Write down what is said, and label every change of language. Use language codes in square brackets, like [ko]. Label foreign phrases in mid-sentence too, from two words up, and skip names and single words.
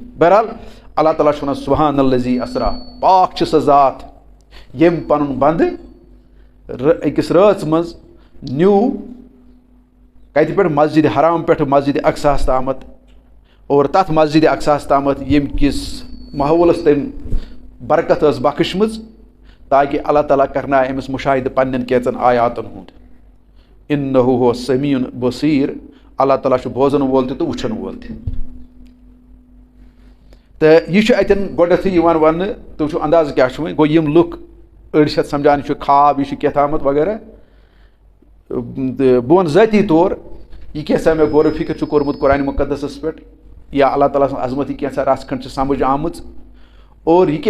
[ks] بہرحال اللہ تعالیٰ چھُ ونان [ar] سبحان الذی اسرا [ks] پاک چھِ سۄ ذات ییٚمۍ پنُن بنٛدٕ أکِس رٲژ منٛز نیوٗ کتہِ پٮ۪ٹھ مسجد حرام پٮ۪ٹھ مسجد اقصاہس تامتھ اور تتھ مسجد اقصاہس تامتھ ییٚمہِ کِس ماحولس تٔمۍ برکت ٲس بخشمٕژ تاکہ اللہ تعالیٰ کرنایہِ أمِس مُشاہدٕ پننٮ۪ن کینٛژن آیاتن ہُنٛد. [ar] انہ هو السمیع البصیر [ks] اللہ تعالیٰ چھُ بوزن وول تہِ تہٕ وٕچھن وول تہِ. تہٕ یہِ چھُ اتٮ۪ن گۄڈنیتھٕے یِوان وننہٕ تُہۍ وٕچھِو اندازٕ کیاہ چھُ وۄنۍ گوٚو یِم لُکھ أڑۍ چھِ اتھ سمجھان یہِ چھُ خواب یہِ چھُ کینٛہہ وغیرہ تہٕ بہٕ ونہٕ ذٲتی طور یہِ کینٛژھا مےٚ غورِ فِکر چھُ کوٚرمُت قرآنِ مُقدسس پٮ۪ٹھ یا اللہ تعالیٰ سٕنٛز عظمت یہِ کینٛژھا رژھ کھنٛڈ چھِ سمجھ آمٕژ اور یہِ